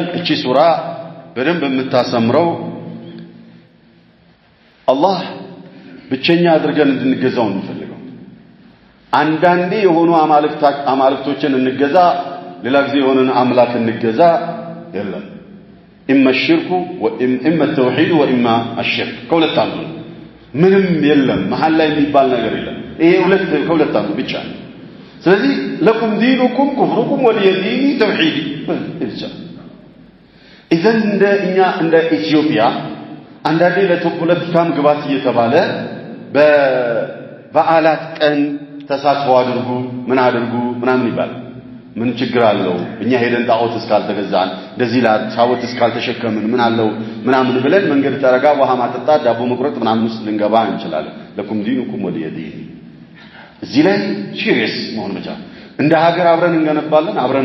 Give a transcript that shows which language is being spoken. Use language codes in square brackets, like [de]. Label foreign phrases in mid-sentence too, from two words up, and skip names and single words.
[am] እቺ ሱራ በደንብ የምታሰምረው አላህ ብቸኛ አድርገን እንድንገዛው እንፈልገው አንዳንዴ የሆኑ አማልክቶችን እንገዛ ሌላ ጊዜ የሆነን አምላክ እንገዛ የለም [ar] إما الشرك وإما التوحيد وإما الشرك كولت [am] አንዱ ምንም የለም መሐል ላይ የሚባል ነገር የለም ይሄ ከሁለት አንዱ ብቻ ስለዚህ [ar] لكم دينكم كفركم ولي ديني توحيدي [am] ብቻ إذن እንደ ኢትዮጵያ አንዳንዴ ለፖለቲካም ግባት እየተባለ በበዓላት ቀን ተሳትፎ አድርጉ ምን አድርጉ ምናምን ይባላል ምን ችግር አለው እኛ ሄደን ጣዖት እስካልተገዛን እንደዚህ ላታወት እስካልተሸከምን ምን አለው ምናምን ብለን መንገድ ተረጋ ውሃ ማጠጣት ዳቦ መቁረጥ ምናምን ውስጥ ልንገባ እንችላለን [ar] لكم دينكم ولي دين [am] እዚህ ላይ ሲሪየስ መሆን መቻል እንደ ሀገር አብረን እንገነባለን አብረን